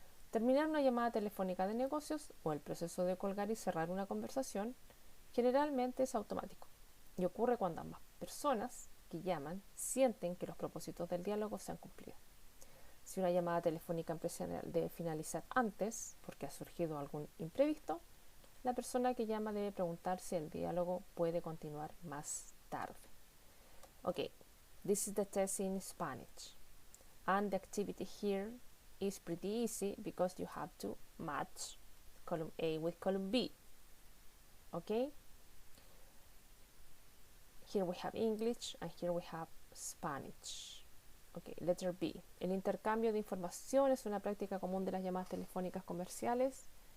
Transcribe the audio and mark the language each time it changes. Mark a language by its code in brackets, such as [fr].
[es] Terminar una llamada telefónica de negocios o el proceso de colgar y cerrar una conversación generalmente es automático y ocurre cuando ambas personas que llaman sienten que los propósitos del diálogo se han cumplido. Si una llamada telefónica empresarial debe finalizar antes porque ha surgido algún imprevisto, la persona que llama debe preguntar si el diálogo puede continuar más tarde. [en] Okay, this is the test in Spanish, and the activity here is pretty easy because you have to match column A with column B. Okay, here we have English and here we have Spanish. Okay, letter B. [es] El intercambio de información es una práctica común de las llamadas telefónicas comerciales.